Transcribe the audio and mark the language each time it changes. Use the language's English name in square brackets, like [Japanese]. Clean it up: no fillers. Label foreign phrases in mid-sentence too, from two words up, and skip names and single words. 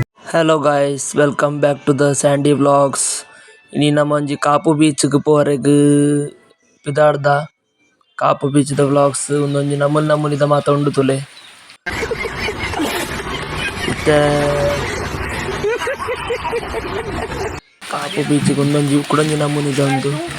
[English] Hello guys, welcome back to the Sandy Vlogs. [Tulu] ಇನಿ ನಮ್ಮ ಒಂಜಿ ಕಾಪು ಬೀಚ್‌ಗ್ ಪೋರೆಗ್ ಪಿದಾಡ್ದ ಕಾಪು ಬೀಚ್‌ದ ವ್ಲಾಗ್ಸ್ ಉಂದೊಂಜಿ ನಮೂನಿದ ಮಾತ ಉಂಡು ತುಲೆ. ಇತ್ತೆ ಕಾಪು ಬೀಚ್‌ಗ್ ಉಂದೊಂಜಿ ಕುಡೊಂಜಿ ನಮೂನಿದ ಉಂಡು.